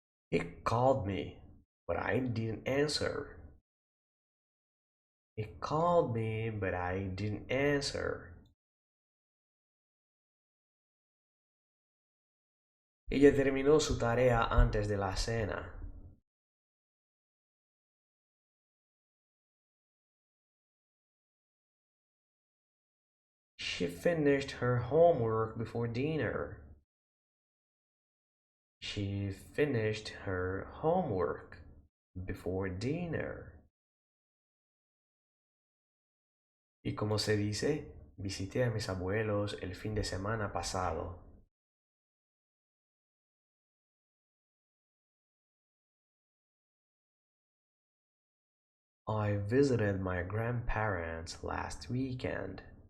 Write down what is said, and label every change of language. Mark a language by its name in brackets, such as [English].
[English] He called me, but I didn't answer. He called me, but I didn't answer. [Spanish] Ella terminó su tarea antes de la cena. [English] She finished her homework before dinner. She finished her homework before dinner. [Spanish] Y como se dice, visité a mis abuelos el fin de semana pasado. [English] I visited my grandparents last weekend.